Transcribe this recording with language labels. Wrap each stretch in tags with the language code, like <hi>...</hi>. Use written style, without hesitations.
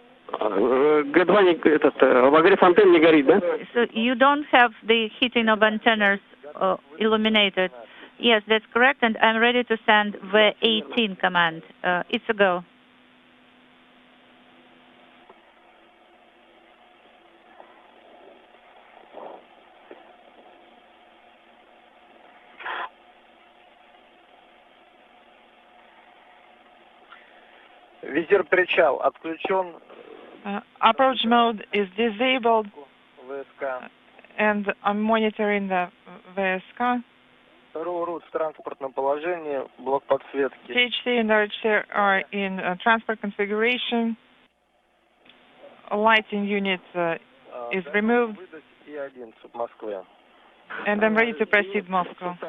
<ru>Г2 обогрев антенн не горит, да?</ru> <en>So you don't have the heating of antennas illuminated. Yes, that's correct, and I'm ready to send V18 command. It's a go.</en> <ru>Визир причал отключен.</ru> <en>Approach mode is disabled,</en> <ru>ВСК.</ru> <en>and I'm monitoring the VSK.</en> <ru>РУ в транспортном положении, блок подсветки.</ru> <en>THC and RHC are in transport configuration. Lighting unit is removed,</en> <ru>Выдать И1 в Москве.</ru> <en>and I'm ready to proceed Moscow.</en>